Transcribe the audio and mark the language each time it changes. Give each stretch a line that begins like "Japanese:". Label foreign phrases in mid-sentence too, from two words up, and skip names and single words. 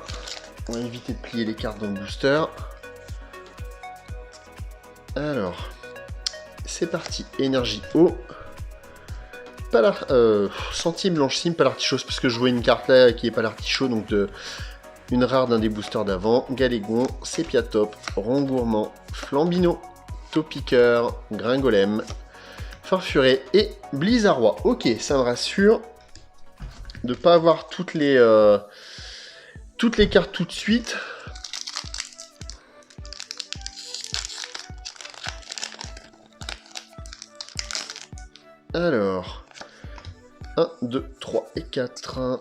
French: On va éviter de plier les cartes dans le booster. Alors, c'est parti. Énergie eau. Sentier blanchissime, Palartichaut, parce que je vois une carte là qui est Palartichaut, donc de... Une rare d'un des boosters d'avant, Galégon, Sépiatop, Rongourmand, Flambino, Topiqueur, Gringolem, Farfuré et Blizzarrois. Ok, ça me rassure de ne pas avoir toutes les cartes tout de suite. Alors, 1, 2, 3 et 4.